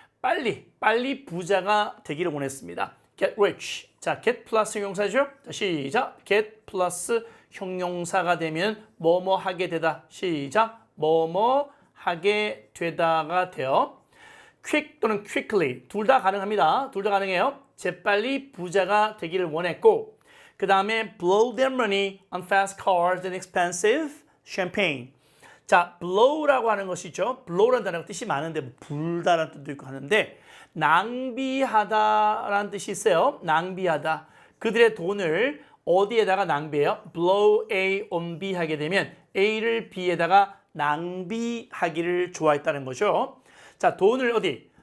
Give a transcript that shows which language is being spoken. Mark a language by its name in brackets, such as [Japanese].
[Korean] 빨리 부자가 되기를 원했습니다. [English] get rich. [Korean] 자, get 플러스 형용사죠. 자, 시작. get 플러스 형용사가 되면 뭐뭐 하게 되다. 시작. 뭐뭐 하게 되다가 돼요. quick 또는 quickly 둘 다 가능합니다. 둘 다 가능해요. 재빨리 부자가 되기를 원했고 그 다음에 [English] blow their money on fast cars and expensive champagne. [Korean] 자, blow라고 하는 것이죠. blow라는 단어가 뜻이 많은데 뭐 불다라는 뜻도 있고 하는데 낭비하다라는 뜻이 있어요. 낭비하다. 그들의 돈을 어디에다가 낭비해요? [English] blow A on B [Korean] 하게 되면 A를 B에다가 낭비하기를 좋아했다는 거죠. 자, 돈을 어디?